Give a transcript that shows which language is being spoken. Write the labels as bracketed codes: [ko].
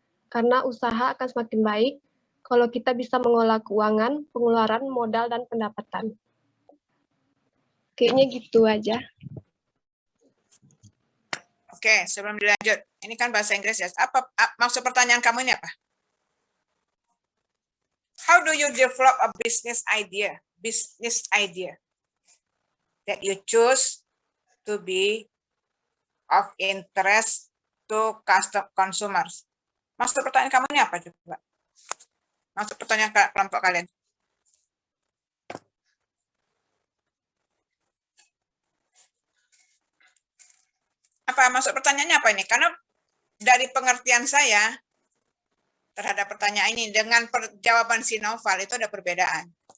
[id] Karena usaha akan semakin baik kalau kita bisa mengelola keuangan, pengeluaran, modal, dan pendapatan. Kayaknya gitu aja. Oke, sebelum dilanjut, ini kan bahasa Inggris ya. Maksud pertanyaan kamu ini apa? [en] How do you develop a business idea? Business idea that you choose to be of interest to consumers. [id] Maksud pertanyaan kamu ini apa coba? Maksud pertanyaan kelompok kalian. Apa maksud pertanyaannya apa ini? Karena dari pengertian saya terhadap pertanyaan ini dengan jawaban si Noval itu ada perbedaan.